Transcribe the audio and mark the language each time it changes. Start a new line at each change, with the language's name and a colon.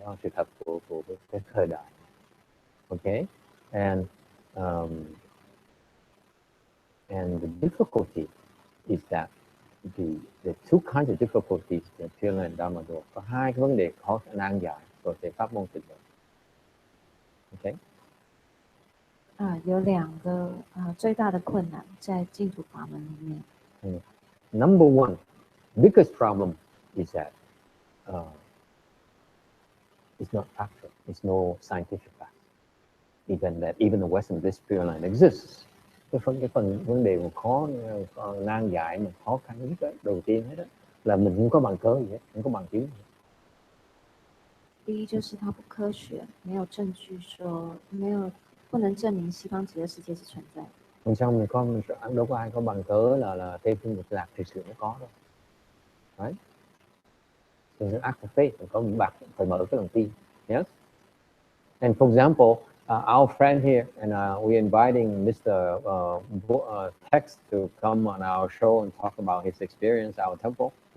Vietnamese: Đó là sự thật của cái thời đại.
English: Okay, and the difficulty is that the two kinds of difficulties in Pure Land Dharma door.
Vietnamese: Có hai cái vấn đề khó nan giải của cái pháp môn tịnh độ.
English: Okay.
Chinese: 有两个最大的困难在净土法门里面。
English: Number one, biggest problem is that it's not factual. It's no scientific fact. Even the Western bliss Pure Land exists.
Vietnamese: Cái phần vấn đề mà khó nan giải mà khó khăn nhất đó, đầu tiên hết đó là mình không có bằng cớ gì hết, không có bằng chứng gì hết.
Chinese: 第一就是它不科学，没有证据说不能证明西方极乐世界是存在的。
Vietnamese: Mình đâu có ai có bằng cớ là Tây Phương Cực Lạc thực sự nó có đâu. Right?
English: So it's an act of faith,
Vietnamese: mình có một bạc phải mở cái lòng tin.
English: Yes. And for example, our friend here, and we're inviting Mr. Tex to come on our show and talk about his experience at our temple.